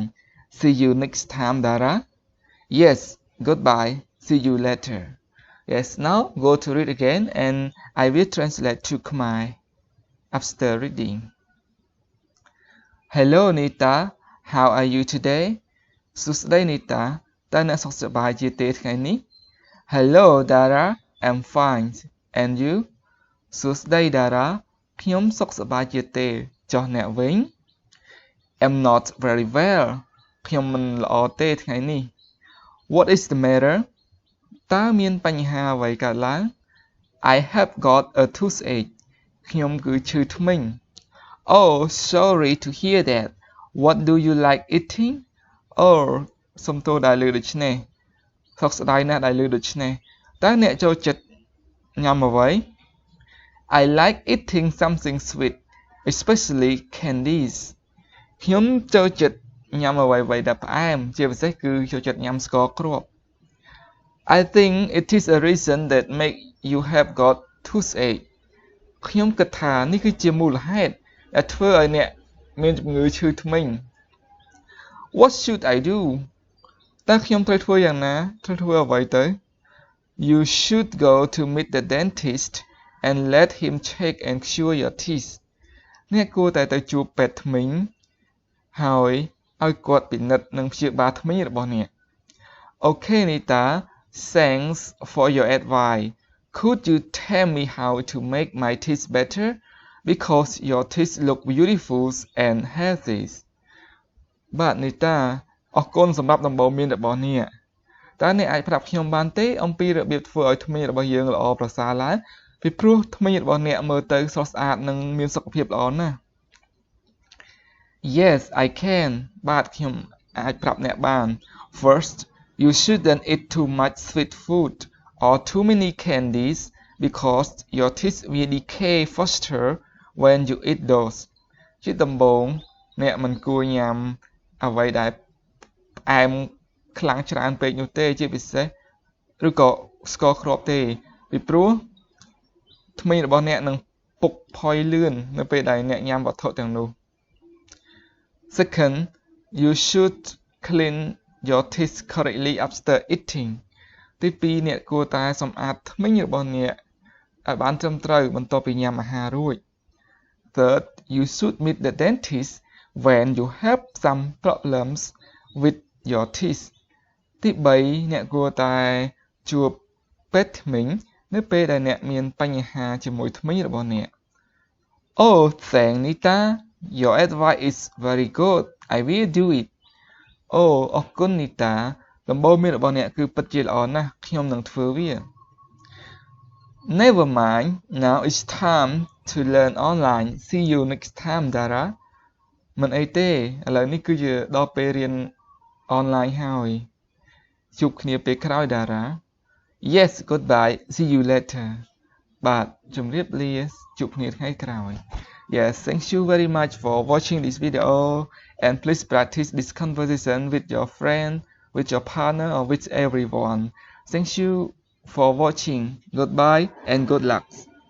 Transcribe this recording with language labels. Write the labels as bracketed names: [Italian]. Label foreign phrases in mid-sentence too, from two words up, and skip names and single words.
[English] See you next time, Dara. Yes, goodbye. See you later. Yes, now go to read again and I will translate to Khmer after reading. Hello Nita, how are you today? [Khmer] សួស្តី Nita តើអ្នកសុខសប្បាយជាទេថ្ងៃនេះ [English] Hello Dara, I'm fine. And you? [Khmer] សួស្តី Dara ខ្ញុំសុខសប្បាយជាទេចុះអ្នកវិញ [English] I'm not very well. [Khmer] ខ្ញុំមិនល្អទេថ្ងៃនេះ [English] What is the matter? [Khmer] តើមានបញ្ហាអ្វីកើតឡើង [English] I have got a toothache. [Khmer] ខ្ញុំគឺឈឺធ្មេញ [English] Oh, sorry to hear that. What do you like eating? [Khmer] Oh, សុំទោសដែលលើដូច្នេះសោកស្ដាយណាស់ដែលលើដូច្នេះតើអ្នកចូលចិត្តញ៉ាំអ្វី [English] I like eating something sweet, especially candies. [Khmer] ខ្ញុំចូលចិត្តញ៉ាំអ្វីៗដែលផ្អែមជាពិសេសគឺចូលចិត្តញ៉ាំស្ករគ្រាប់ [English] I think it is a reason that make you have got toothache. [Khmer] ខ្ញុំគិតថានេះគឺជាមូលហេតុដែលធ្វើឲ្យអ្នកមានជំងឺឈឺធ្មេញ [English] What should I do? [Khmer] តើខ្ញុំត្រូវធ្វើយ៉ាងណាត្រូវធ្វើអ្វីទៅ [English] You should go to meet the dentist and let him check and cure your teeth. [Khmer] អ្នកគួរតែទៅជួបពេទ្យធ្មេញហើយឲ្យគាត់ពិនិត្យនិងព្យាបាលធ្មេញរបស់អ្នក [English] Okay Nita, thanks for your advice. Could you tell me how to make my teeth better? Because your teeth look beautiful and healthy. [Khmer] បាទ Nita អរគុណសម្រាប់ដំបូន្មានរបស់អ្នកតើអ្នកអាចប្រាប់ខ្ញុំបានទេអំពីរបៀបធ្វើឲ្យធ្មេញរបស់យើងល្អប្រសើរឡើងពីព្រោះធ្មេញរបស់អ្នកមើលទៅស្រស់ស្អាតនិងមានសុខភាពល្អណាស់ [English] Yes, I can. [Khmer] បាទខ្ញុំអាចប្រាប់អ្នកបាន [English] First, you shouldn't eat too much sweet food or too many candies because your teeth will decay faster when you eat those. [Khmer] ជាដំបូងអ្នកមិនគួរញ៉ាំអ្វីដែលផ្អែមខ្លាំងច្រើនពេកនោះទេជាពិសេសឬក៏ស្ករគ្រាប់ទេពីព្រោះធ្មេញរបស់អ្នកនឹងពុកផុយលឿននៅពេលដែលអ្នកញ៉ាំវត្ថុទាំងនោះ [English] Second, you should clean your teeth correctly after eating. [Khmer] ទី2អ្នកគួរតែសម្អាតធ្មេញរបស់អ្នកឲ្យបានត្រឹមត្រូវបន្ទាប់ពីញ៉ាំអាហាររួច [English] Third, you should meet the dentist when you have some problems with your teeth [Khmer] ទី3 អ្នកគួរតែជួបពេទ្យធ្មេញនៅពេលដែលអ្នកមានបញ្ហាជាមួយធ្មេញរបស់អ្នក [English] Oh, thanks Nita. Your advice is very good. I will do it. [Khmer] អូអរគុណ Nita ដំបូន្មានរបស់អ្នកគឺពិតជាល្អណាស់ខ្ញុំនឹងធ្វើវា [English] Never mind. Now it's time to learn online. See you next time, [Khmer] Dara. មិនអីទេឥឡូវនេះគឺជាដល់ពេលរៀនអនឡាញហើយជួបគ្នាពេលក្រោយ Dara. [English] Yes, goodbye. See you later. [Khmer] បាទជម្រាបលាជួបគ្នាថ្ងៃក្រោយ [English] Yes, thank you very much for watching this video and please practice this conversation with your friend, with your partner or with everyone. Thank you for watching. Goodbye and good luck.